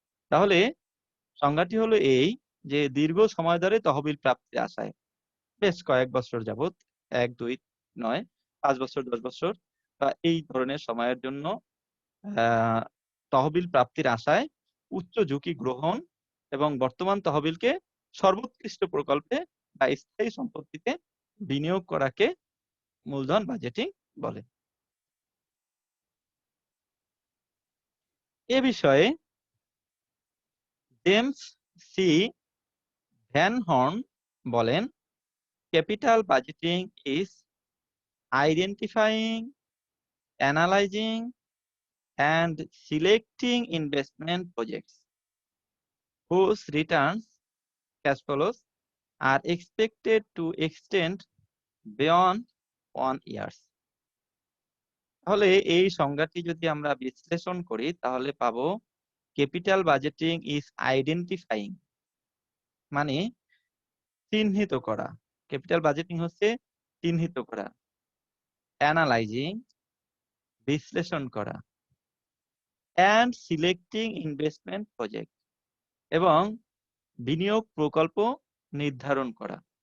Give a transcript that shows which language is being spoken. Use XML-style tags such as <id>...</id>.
<bn>তাহলে সংজ্ঞাটি হলো এই যে দীর্ঘ সময় ধরে তহবিল প্রাপ্তির আশায়, বেশ কয়েক বছর যাবত, 1, 2 নয়, 5 বছর, 10 বছর বা এই ধরনের সময়ের জন্য তহবিল প্রাপ্তির আশায় উচ্চ ঝুঁকি গ্রহণ এবং বর্তমান তহবিলকে সর্বোৎকৃষ্ট প্রকল্পে বা স্থায়ী সম্পত্তিতে বিনিয়োগ করাকে মূলধন বাজেটিং বলে। এ বিষয়ে জেমস সি ভ্যান হর্ন বলেন,</bn> <en>Capital budgeting is identifying, analyzing and selecting investment projects whose returns, cash flows, are expected to extend beyond 1 year.</en> <bn>তাহলে এই সংজ্ঞাটি যদি আমরা বিশ্লেষণ করি তাহলে পাবো</bn> <en>capital budgeting is identifying</en> <bn>মানে চিহ্নিত করা। ক্যাপিটাল বাজেটিং হচ্ছে চিহ্নিত করা, অ্যানালাইজিং বিশ্লেষণ করা,</bn> <en>and selecting investment project</en> <bn>এবং বিনিয়োগ প্রকল্প নির্ধারণ করা।</bn>